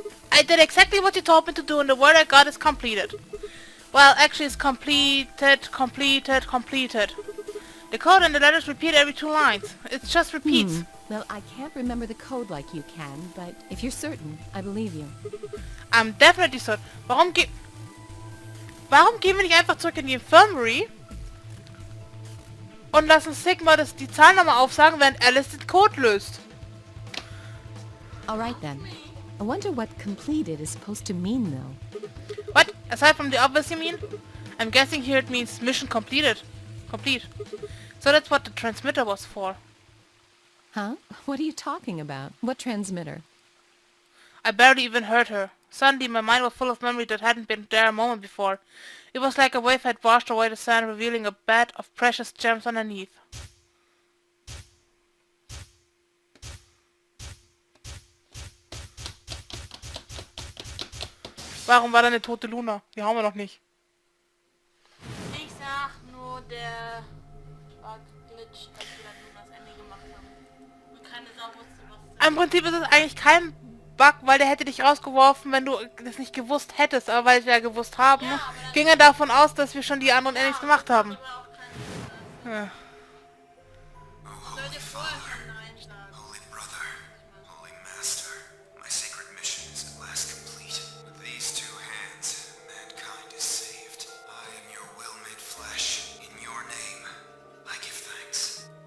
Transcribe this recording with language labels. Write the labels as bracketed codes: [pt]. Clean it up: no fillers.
[en] I did exactly what you told me to do and the word I got is completed. Well, actually it's completed. The code and the letters repeat every 2 lines. It just repeats. Well, I can't remember the code like you can, but if you're certain, I believe you. I'm definitely certain. [de] Warum gehen wir nicht einfach zurück in die Infirmary und lassen Sigma die Zahl nochmal aufsagen, während Alice den Code löst? [en] All right then. I wonder what completed is supposed to mean, though. What? Aside from the obvious, you mean? I'm guessing here it means mission completed. Complete. So that's what the transmitter was for. Huh? What are you talking about? What transmitter? I barely even heard her. Suddenly my mind was full of memory that hadn't been there a moment before. It was like a wave had washed away the sand, revealing a bed of precious gems underneath. [de] Warum war da eine tote Luna? Die haben wir noch nicht. Ich sag nur, der war Glitch, als wir dann nur das Ende gemacht haben. Und keine Sau wusste, was... Im Prinzip ist es eigentlich kein Bug, weil der hätte dich rausgeworfen, wenn du das nicht gewusst hättest. Aber weil wir ja gewusst haben, Ja, aber dann- ging er davon aus, dass wir schon die anderen Endings gemacht haben. Aber auch keine... Ja. Soll dir vorher schon Nein sagen? [en] Holy Brother, Holy Master, my sacred mission is at last complete. With these two hands, mankind is saved. I am your will made flesh. In your name, I give thanks.